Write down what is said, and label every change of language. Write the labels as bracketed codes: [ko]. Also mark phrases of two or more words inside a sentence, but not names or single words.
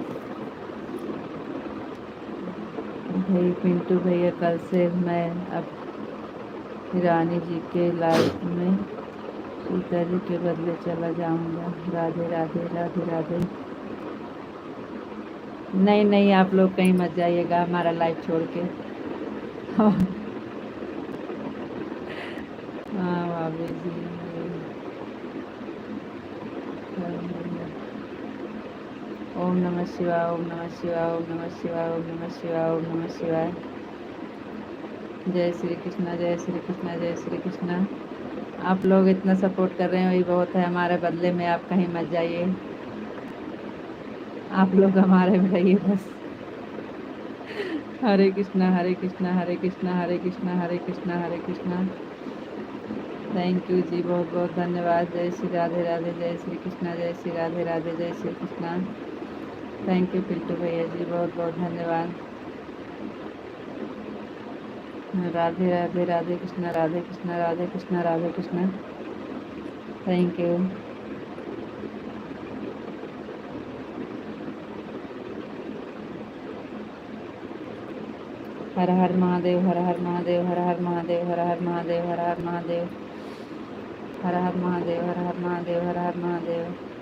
[hi] भाई पिंटू भैया कल से मैं अब रानी जी के लाइफ में सीता जी के बदले चला जाऊंगा। राधे राधे राधे राधे। नहीं नहीं, आप लोग कहीं मत जाइएगा हमारा लाइफ छोड़ के। हाँ भाभी जी। ओम नमः शिवाय, ओम नमः शिवाय, ओम नमः शिवाय, ओम नमः शिवाय, ओम नमः शिवाय। जय श्री कृष्णा, जय श्री कृष्णा, जय श्री कृष्णा। आप लोग इतना सपोर्ट कर रहे हैं वही बहुत है। हमारे बदले में आप कहीं मत जाइए, आप लोग हमारे में रहिए बस। हरे कृष्णा हरे कृष्णा हरे कृष्णा हरे कृष्णा हरे कृष्णा हरे कृष्णा। [en] thank you [hi] जी, बहुत बहुत धन्यवाद। जय श्री राधे राधे, जय श्री कृष्णा, जय श्री राधे राधे, जय श्री कृष्णा। [en] thank you [hi] पिंटू भैया जी, बहुत बहुत धन्यवाद। राधे राधे, राधे कृष्णा राधे कृष्णा राधे कृष्णा राधे कृष्णा। [en] thank you. [hi] हर हर महादेव, हर हर महादेव, हर हर महादेव, हर हर महादेव, हर हर महादेव, हर हर महादेव, हर हर महादेव, हर हर महादेव।